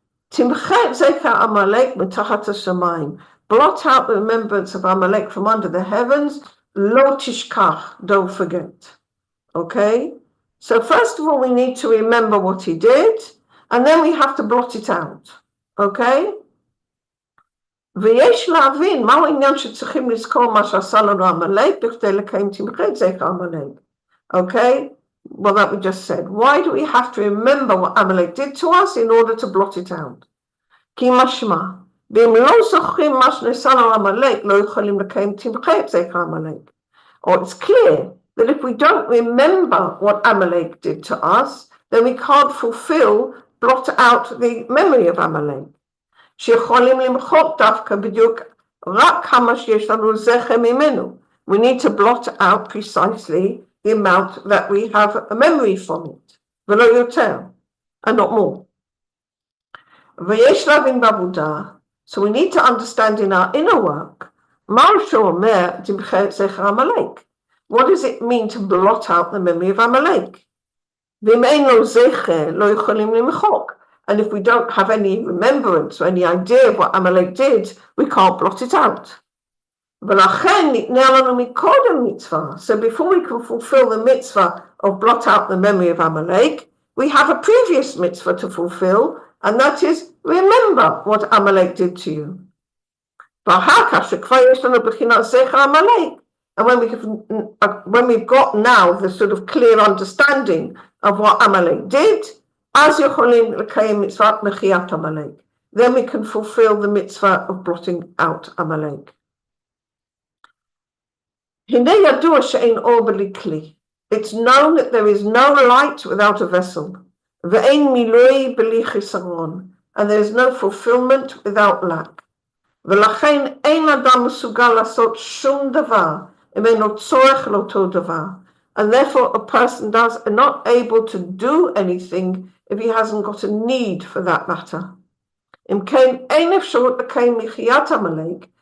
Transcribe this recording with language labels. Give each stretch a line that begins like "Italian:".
Hebrew: Timchet zecher Amalek mitachat hashamayim.
English: Blot out the remembrance of Amalek from under the heavens.
Hebrew: Lo tishkach,
English: don't forget. Okay? So first of all, we need to remember what he did, and then we have to blot it out. Okay?
Hebrew: ויש להבין מהו העניין שצריכים לזכור מה שעשה לנו עמלק בכדי לקיים תמחת זכר עמלק.
English: Okay? Well, that we just said. Why do we have to remember what Amalek did to us in order to blot it out?
Hebrew: כי משמע, ואם לא זוכרים מה שנעשה לנו עמלק, לא יכולים לקיים תמחת זכר עמלק.
English: Or it's clear that if we don't remember what Amalek did to us, then we can't blot out the memory of Amalek.
Hebrew: שיכולים למחוק דווקא בדיוק רק כמה שיש לנו זכר ממנו.
English: We need to blot out precisely the amount that we have a memory from it,
Hebrew: ולא יותר,
English: and not more.
Hebrew: ויש להבין בעבודה,
English: so we need to understand in our inner work,
Hebrew: מה שאומר תמחה זכר עמלק.
English: What does it mean to blot out the memory of Amalek?
Hebrew: ואם אין לו זכר, לא יכולים למחוק.
English: And if we don't have any remembrance or any idea of what Amalek did, we can't blot it out.
Hebrew: ולכן ניתנה לנו מקודם מצווה.
English: So before we can fulfill the mitzvah of blot out the memory of Amalek, we have a previous mitzvah to fulfill, and that is remember what Amalek did to you.
Hebrew: ואחר כך שכבר יש לנו בחינת זכר עמלק,
English: and when we've got now the sort of clear understanding of what Amalek did,
Hebrew: אז יכולים לקיים מצוות מחיית עמלק.
English: Then we can fulfill the mitzvah of blotting out Amalek.
Hebrew: הנה ידוע שאין אור בלי כלי.
English: It's known that there is no light without a vessel.
Hebrew: ואין מילוי בלי חיסרון.
English: And there is no fulfillment without lack.
Hebrew: ולכן אין אדם מסוגל לעשות שום דבר אם אינו צורך לאותו דבר.
English: And therefore a person is not able to do anything if he hasn't got a need for that matter.
Hebrew: אם כן, אין אפשרות לקיים מחיית עמלק.